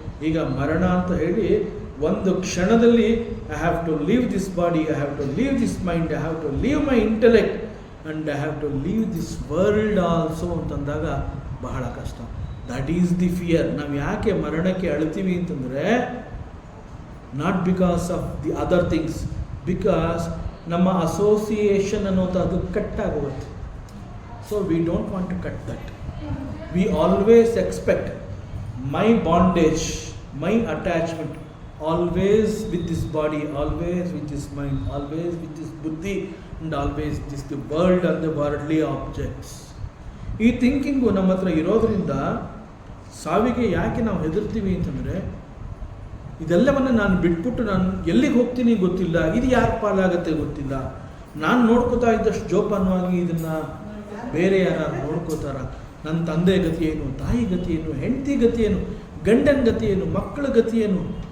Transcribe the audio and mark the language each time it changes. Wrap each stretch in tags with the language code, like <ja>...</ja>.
<kn>ಈಗ ಮರಣ ಅಂತ ಹೇಳಿ ಒಂದು ಕ್ಷಣದಲ್ಲಿ</kn> <en>I have to leave this body, I have to leave this mind, I have to leave my intellect and I have to leave this world also</en> <kn>ಅಂತಂದಾಗ ಬಹಳ ಕಷ್ಟ.</kn> <en>That is the fear.</en> <kn>ನಾವು ಯಾಕೆ ಮರಣಕ್ಕೆ ಅಳ್ತೀವಿ ಅಂತಂದರೆ,</kn> <en>not because of the other things, because</en> <kn>ನಮ್ಮ association ಅನ್ನೋದು ಕಟ್ಟಾಗೋಗುತ್ತೆ.</kn> <en>So we don't want to cut that. We always expect my bondage, my attachment always with this body, always with this mind, always with this buddhi, and always with the world and the worldly objects.</en> <kn>ಈ thinking ನಮ್ಮ ಹತ್ರ ಇರೋದ್ರಿಂದ ಸಾವಿಗೆ ಯಾಕೆ ನಾವು ಹೆದರ್ತೀವಿ ಅಂತಂದರೆ, ಇದೆಲ್ಲವನ್ನು ನಾನು ಬಿಟ್ಬಿಟ್ಟು ನಾನು ಎಲ್ಲಿಗೆ ಹೋಗ್ತೀನಿ ಗೊತ್ತಿಲ್ಲ, ಇದು ಯಾರ ಪಾಲಾಗತ್ತೆ ಗೊತ್ತಿಲ್ಲ, ನಾನು ನೋಡ್ಕೋತಾ ಇದ್ದಷ್ಟು ಜೋಪಾನವಾಗಿ ಇದನ್ನು ಬೇರೆ ಯಾರು ನೋಡ್ಕೋತಾರ, ನನ್ನ ತಂದೆ ಗತಿ ಏನು, ತಾಯಿ ಗತಿ ಏನು, ಹೆಂಡತಿ ಗತಿ ಏನು, ಗಂಡನ ಗತಿ ಏನು, ಮಕ್ಕಳ ಗತಿ ಏನು.</kn>